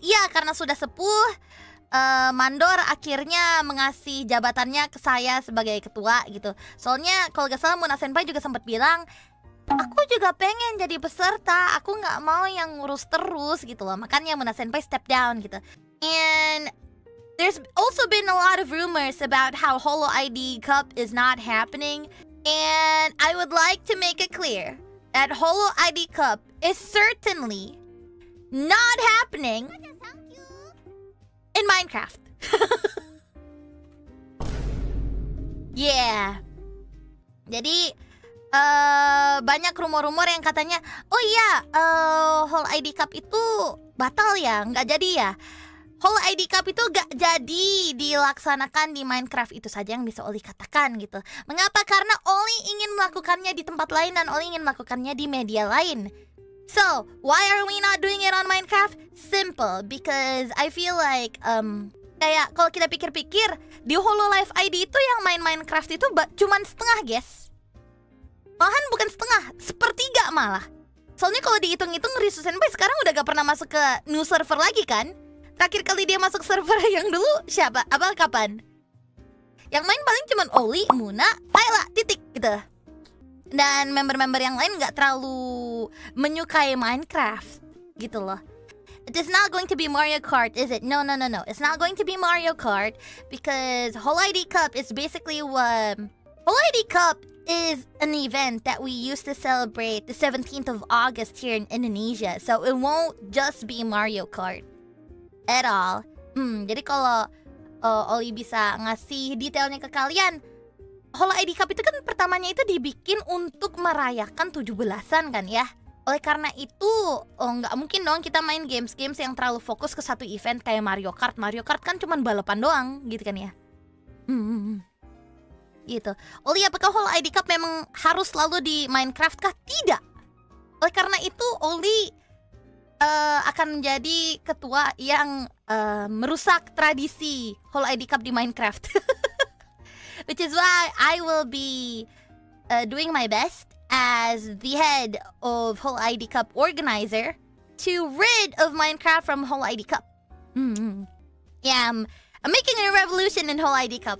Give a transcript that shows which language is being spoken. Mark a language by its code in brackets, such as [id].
[id] Iya, karena sudah sepuh, Mandor akhirnya mengasih jabatannya ke saya sebagai ketua gitu. Soalnya kalau gak salah Muna Senpai juga sempat bilang, aku juga pengen jadi peserta, aku gak mau yang ngurus terus gitu loh. Makanya Muna Senpai [en] step down [id] gitu. [en] And there's also been a lot of rumors about how Holo ID Cup is not happening. And I would like to make it clear that Holo ID Cup is certainly not happening in Minecraft. [id] Yeah. Jadi banyak rumor-rumor yang katanya, oh iya, Holo ID Cup itu batal ya, nggak jadi ya. Holo ID Cup itu nggak jadi dilaksanakan di Minecraft, itu saja yang bisa Oli katakan gitu. Mengapa? Karena Oli ingin melakukannya di tempat lain dan Oli ingin melakukannya di media lain. [en] So, why are we not doing it on Minecraft? Simple, because I feel like [id] kayak kalau kita pikir-pikir di Hololive ID itu yang main Minecraft itu cuman setengah, guys. Malahan bukan setengah, sepertiga malah. Soalnya kalau dihitung-hitung Risu Senpai sekarang udah gak pernah masuk ke new server lagi kan? Terakhir kali dia masuk server yang dulu siapa? Kapan? Yang main paling cuman Oli, Muna, Ayla, titik gitu. Dan member-member yang lain gak terlalu menyukai Minecraft gitu loh. [en] It is not going to be Mario Kart, is it? No. It's not going to be Mario Kart because Holo ID Cup is basically what... Holo ID Cup is an event that we used to celebrate the 17th of August here in Indonesia. So it won't just be Mario Kart at all. [id] Jadi kalau Oli bisa ngasih detailnya ke kalian, Holo ID Cup itu kan pertamanya itu dibikin untuk merayakan 17-an kan ya. Oleh karena itu, nggak mungkin dong kita main games yang terlalu fokus ke satu event kayak Mario Kart. Mario Kart kan cuma balapan doang gitu kan ya. Gitu. Oli, apakah Holo ID Cup memang harus selalu di Minecraft kah? Tidak. Oleh karena itu Oli akan menjadi ketua yang merusak tradisi Holo ID Cup di Minecraft. [en] Which is why I will be doing my best as the head of Holo ID Cup organizer to rid of Minecraft from Holo ID Cup. Yeah, I'm making a revolution in Holo ID Cup.